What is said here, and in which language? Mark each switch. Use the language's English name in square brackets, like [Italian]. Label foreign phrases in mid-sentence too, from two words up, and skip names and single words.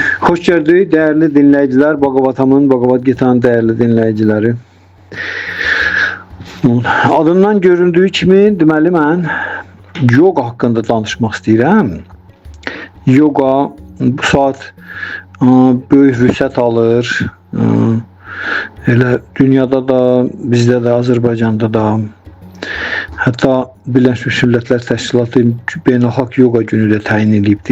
[Turkish] Hoş gördük değerli dinleyiciler. Bhagavatam'ın, Bhagavad Gita'nın değerli dinleyicileri. [Azerbaijani] Adından göründüğü kimi, deməli mən yoga haqqında danışmaq istəyirəm. Yoga bu saat böyük vüsət alır. Elə dünyada da, bizdə də, Azərbaycanda da. Hətta Birləşmiş Millətlər Təşkilatı Beynəlxalq Yoga günü də təyin edibdi.